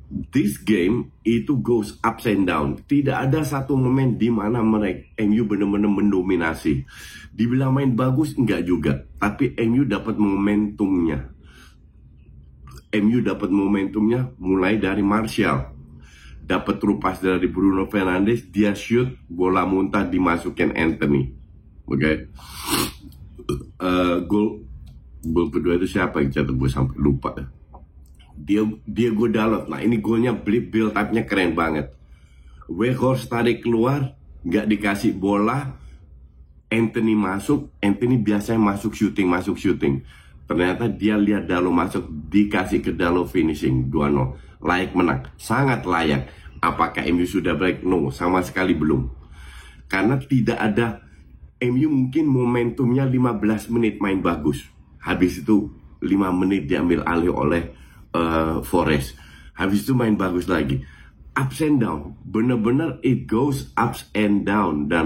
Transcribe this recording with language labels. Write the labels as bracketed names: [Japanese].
[English] This game itu goes ups and down. [Indonesian] Tidak ada satu momen di mana MU benar-benar mendominasi. Dibilang main bagus enggak juga, tapi MU dapat momentumnya. MU dapat momentumnya mulai dari Martial. Dapat terupas dari Bruno Fernandes, dia shoot, bola muntah dimasukin Anthony. Oke. Gol kedua itu siapa yang cetak? Gue sampai lupa. Diego Dalot. Nah, ini golnya build up-nya keren banget. Weghorst tarik keluar, nggak dikasih bola. Anthony masuk. Anthony biasanya masuk shooting. Ternyata dia lihat Dalot masuk, dikasih ke Dalot, finishing 2-0. Layak menang, sangat layak. Apakah MU sudah balik? No, sama sekali belum. Karena tidak ada. MU mungkin momentumnya 15 menit main bagus. Habis itu 5 menit diambil alih oleh Forest. Habis itu main bagus lagi. [English] Ups and down. [Indonesian] Bener-bener [English] it goes ups and down.